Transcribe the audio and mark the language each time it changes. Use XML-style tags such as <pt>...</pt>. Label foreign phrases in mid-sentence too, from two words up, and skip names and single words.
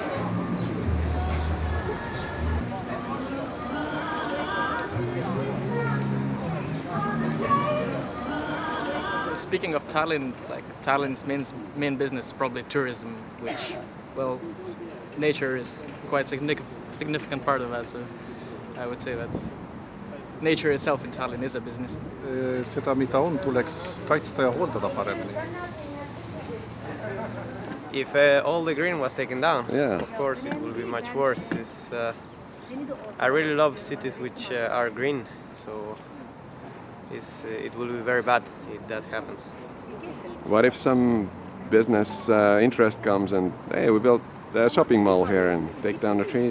<en>Speaking of Tallinn, like Tallinn's main business is probably tourism, which, well, nature is quite significant part of that. So I would say that nature itself in Tallinn is a business.</en> <et>Seda, mida on, tuleks kaitsta ja hooldada paremini.</et> <en>If all the green was taken down, of course it will be much worse. I really love cities which are green, so it will be very bad if that happens. What if some business interest comes and, hey, we built a shopping mall here and take down the trees?</en>